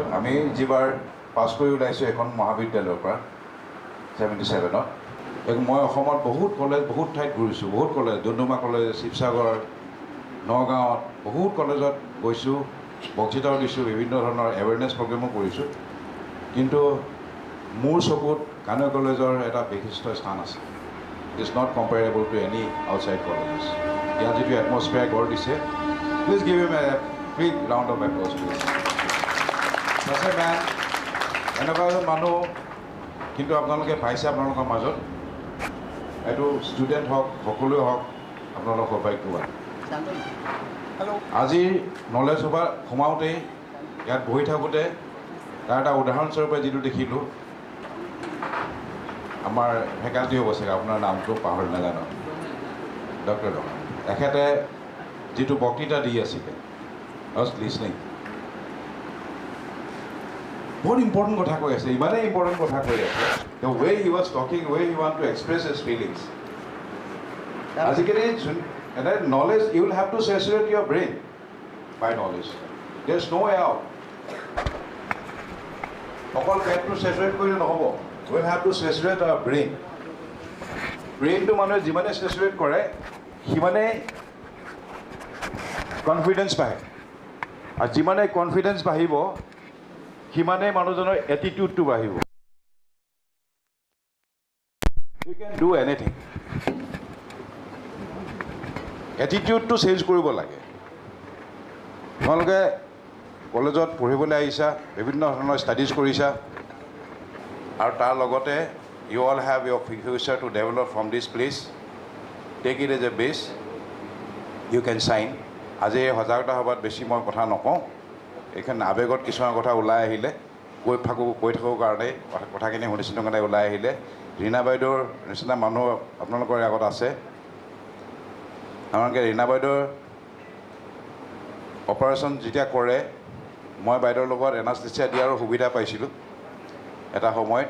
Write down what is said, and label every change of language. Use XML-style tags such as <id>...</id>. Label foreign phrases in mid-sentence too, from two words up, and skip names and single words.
<as>আমি যিবাৰ পাছ কৰি ওলাইছোঁ এখন মহাবিদ্যালয়ৰ পৰা 77ত, মই অসমত বহুত কলেজ, বহুত ঠাইত ঘূৰিছোঁ, বহুত কলেজ, ডুমডুমা কলেজ, শিৱসাগৰ, নগাঁৱত বহুত কলেজত গৈছোঁ, বক্তৃতাও দিছোঁ, বিভিন্ন ধৰণৰ এৱেৰনেছ প্ৰগ্ৰেমো কৰিছোঁ। কিন্তু মোৰ চকুত কানৈ কলেজৰ এটা বিশিষ্ট স্থান আছে।</as> <en>It is not comparable to any outside colleges.</en> <as>ইয়াত যিটো এটমছফিয়াৰ গঢ় দিছে,</as> <en>please give him a big round of applause please.</en> <as>আছে মেন, এনেকুৱা এজন মানুহ কিন্তু আপোনালোকে পাইছে আপোনালোকৰ মাজত। এইটো ষ্টুডেণ্ট হওক, সকলোৱে হওক, আপোনালোক সৌভাগ্যৱান। আজিৰ নলেজ সভা সোমাওঁতেই ইয়াত বহি থাকোঁতে তাৰ এটা উদাহৰণস্বৰূপে যিটো দেখিলোঁ, আমাৰ ফেকাল্টি হ'ব চাগে, আপোনাৰ নামটো পাহৰি নাজানো, ডক্টৰ তেখেতে যিটো বক্তৃতা দি আছিলে,</as> <en>I was listening.</en> <as>বহুত ইম্পৰ্টেণ্ট কথা কৈ আছে, ইমানেই ইম্পৰ্টেণ্ট কথা কৈ আছে,</as> <en>the way he was talking, way he want to express his feelings. আজিকালি knowledge, you will have to saturate your brain by knowledge. There's no way out.</en> <as>অকল পেটটো saturate কৰিলে নহ'ব,</as> <en>we will have to saturate our brain.</en> <as>ব্ৰেইনটো মানুহে যিমানে saturate কৰে সিমানে কনফিডেন্স পায়, আৰু যিমানে কনফিডেন্স বাঢ়িব সিমানে মানুহজনৰ এটিটিউডটো বাঢ়িব.</as> <en>You can do anything.</en> <as>এটিটিউডটো চেঞ্জ কৰিব লাগে. তোমালোকে কলেজত পঢ়িবলৈ আহিছা, বিভিন্ন ধৰণৰ ষ্টাডিজ কৰিছা, আৰু তাৰ লগতে</as> <en>you all have your future to develop from this place. Take it as a base. You can shine.</en> <as>আজি এই সজাগতা সভাত বেছি মই কথা নকওঁ, এইখন আৱেগত কিছুমান কথা ওলাই আহিলে, কৈ থাকোঁ কাৰণে কথাখিনি শুনিছিলোঁ কাৰণে ওলাই আহিলে. ৰীণা বাইদেউৰ নিচিনা মানুহ আপোনালোকৰ আগত আছে. আমালোকে ৰীণা বাইদেউৰ অপাৰেশ্যন যেতিয়া কৰে, মই বাইদেউৰ লগত এনাস্থেচিয়া দিয়াৰো সুবিধা পাইছিলোঁ এটা সময়ত.</as>